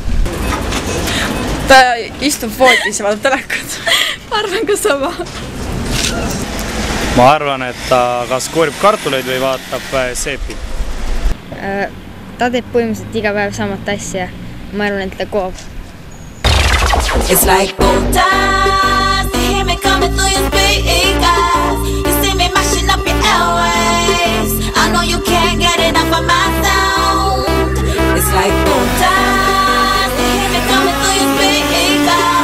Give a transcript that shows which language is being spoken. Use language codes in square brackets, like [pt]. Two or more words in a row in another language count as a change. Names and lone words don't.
[et] Ta istub voodis ja vaatab telekat. Ma arvan ka sama. Ma arvan, et ta kas koorib kartuleid või vaatab seepi. Ta teeb põhimõtteliselt iga päev samat asja. Ma arvan, et ta koob. [en] It's like gold dust, to hear me coming through your speakers. You see me mashing up your airways. I know you can't get enough of my sound. It's like gold dust, to hear me coming through your speakers.